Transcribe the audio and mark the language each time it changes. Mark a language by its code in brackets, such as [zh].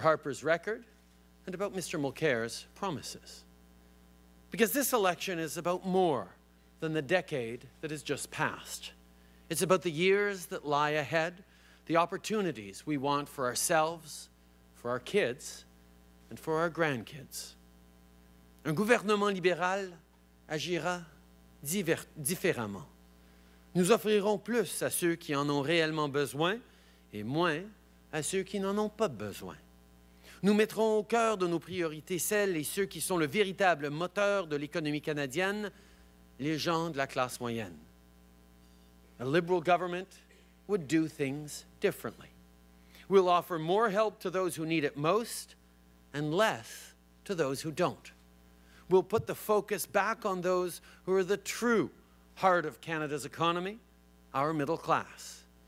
[en] Harper's record and about Mr. Mulcair's promises. Because this election is about more than the decade that has just passed. It's about the years that lie ahead, the opportunities we want for ourselves, for our kids, and for our grandkids. [fr] Un gouvernement libéral agira différemment. Nous offrirons plus à ceux qui en ont réellement besoin et moins à ceux qui n'en ont pas besoin. Nous mettrons au cœur de nos priorités celles et ceux qui sont le véritable moteur de l'économie canadienne, les gens de la classe moyenne. [en] A liberal government would do things differently. We'll offer more help to those who need it most and less to those who don't. We'll put the focus back on those who are the true heart of Canada's economy, our middle class.